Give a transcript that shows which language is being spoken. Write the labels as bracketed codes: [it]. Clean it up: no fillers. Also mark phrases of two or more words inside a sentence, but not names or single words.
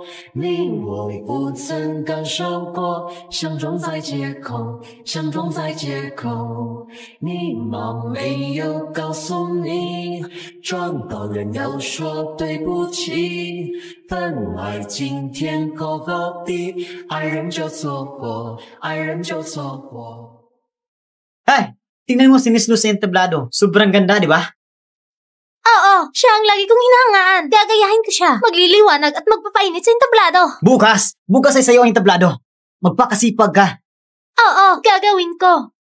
[zh] 你我不曾感受过，相撞在街口，相撞在街口。你妈没有告诉你，撞到人要说对不起。本来今天好好的，爱人就错过，爱人就错过。 [tl] Ay! Tingnan mo si Miss Lou sa entablado. Sobrang ganda, di ba? Oo, siya ang lagi kong hinahangaan. Gagayahin ko siya. Magliliwanag at magpapainit sa entablado. Bukas! Bukas ay sa'yo ang entablado. Magpakasipag ka. Oo, gagawin ko.